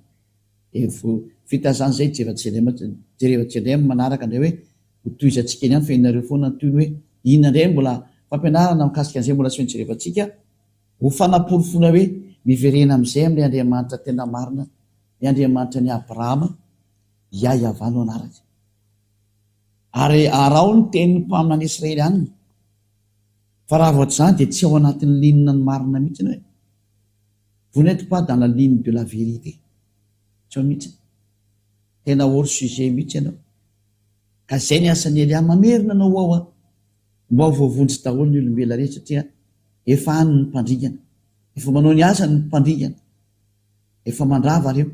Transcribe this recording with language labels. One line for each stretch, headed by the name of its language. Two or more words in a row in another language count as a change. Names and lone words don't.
Malagasy: Vita zany zay Jerevan manaraka indray hoe ho toizantsika ihany fa inareo foana toy hoe inona indray mbola fampianarana mikasika an'izay mbola tsy jerevantsika ho fanaporofona hoe miverena amin'izay amin'ny Andriamanitra tena marina, ny Andriamanitra ny Abrahama, Yahva no anaraka. Ary arao ny tenin'ny mpaminana Israelianina. Fa raha vao zany dia tsy ao anatin'ny linina ny marina mihitsy hoe
French: vous n'êtes pas dans la ligne de la vérité.
Malagasy: Tsy ao mihitsy. Tena
French: hors sujet
Malagasy: mihitsy ianao. Ka izay ny asan'ny Elia mamerina anao ao. mba ho voavonjy daholo ny olombela rehetra satria efa any ny mpandringana, efa manao ny asa ny mpandringana, efa mandrava reo.